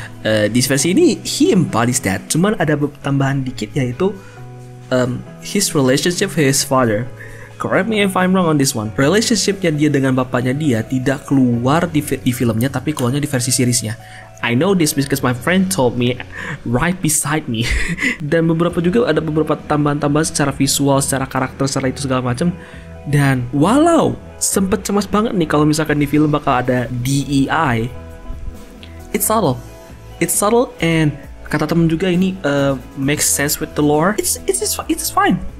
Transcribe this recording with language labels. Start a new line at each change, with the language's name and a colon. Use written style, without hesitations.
Indonesian: Di versi ini
English: he embodies that,
Indonesian: cuman ada tambahan dikit, yaitu
English: his relationship with his father. Correct me if I'm wrong on this one.
Indonesian: Relationshipnya dia dengan bapaknya dia tidak keluar di filmnya, tapi keluarnya di versi seriesnya.
English: I know this because my friend told me right beside me.
Indonesian: Dan ada beberapa tambahan-tambahan secara visual, secara karakter, secara itu segala macam. Dan walau sempet cemas banget nih kalau misalkan di film bakal ada DEI,
English: it's subtle and
Indonesian: kata temen juga ini
English: makes sense with the lore. It's fine.